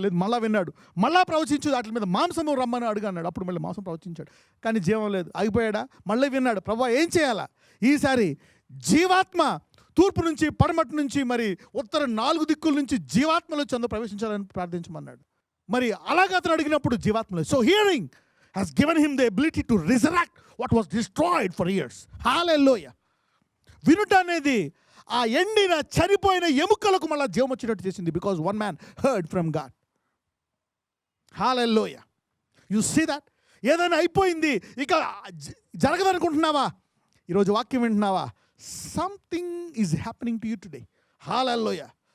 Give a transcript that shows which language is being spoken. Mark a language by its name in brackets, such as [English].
[Telugu] లేదు, మళ్ళీ విన్నాడు, మళ్ళీ ప్రవచించు, వాటి మీద మాంసము రమ్మని అన్నాడు. అప్పుడు మళ్ళీ మాంసం ప్రవచించాడు, కానీ జీవం లేదు. ఆగిపోయాడా? మళ్ళీ విన్నాడు, ప్రభువా ఏం చేయాలా? ఈసారి జీవాత్మ తూర్పు నుంచి, పడమటి నుంచి, మరి ఉత్తర 4 దిక్కుల నుంచి జీవాత్మలో చంద ప్రవేశించాలని ప్రార్థించమన్నాడు. మరి అలాగే అతను అడిగినప్పుడు జీవాత్మలో. [English] So hearing has given him the ability to resurrect what was destroyed for years. Hallelujah. [Telugu] వినుట అనేది ఆ ఎండిన చనిపోయిన ఎముకలకు మళ్ళీ జీవం వచ్చేటట్టు చేసింది. [English] Because one man heard from God. Hallelujah. You see that. [Telugu] ఏదైనా అయిపోయింది ఇక జరగదనుకుంటున్నావా, ఈరోజు వాక్యం వింటున్నావా, [English] Something is happening to you today. [Telugu] Hallelujah.